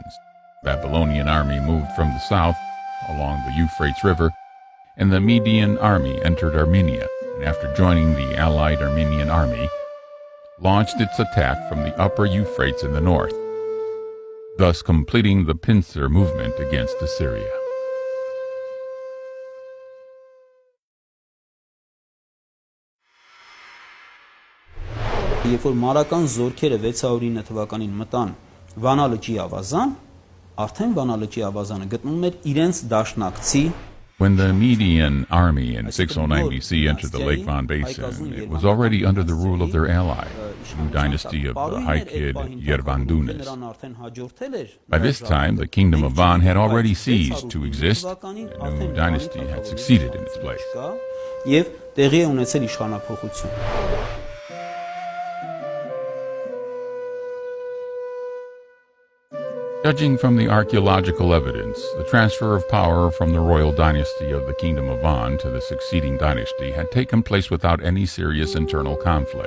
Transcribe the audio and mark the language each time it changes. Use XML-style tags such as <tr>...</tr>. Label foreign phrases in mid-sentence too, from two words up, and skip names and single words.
<en>The Babylonian army moved from the south along the Euphrates River, and the Median army entered Armenia, and after joining the Allied Armenian army, launched its attack from the upper Euphrates in the north, thus completing the pincer movement against Assyria.</en> <hy>Երբ որ մարական զորքերը 609 թվականին մտան Վանա լճի ավազան, արդեն Վանա լճի ավազանը գտնվում էր իրենց դաշնակցի.</hy> <en>When the Median army in 609 BC entered the Lake Van Basin, it was already under the rule of their ally, the new dynasty of the Hykid Yervandunes. By this time, the kingdom of Van had already ceased to exist, and a new dynasty had succeeded in its place.</en> <hy>Եվ տեղի է ունեցել իշխանափոխություն.</hy> <en>Judging from the archaeological evidence, the transfer of power from the royal dynasty of the Kingdom of Van to the succeeding dynasty had taken place without any serious internal conflict.</en>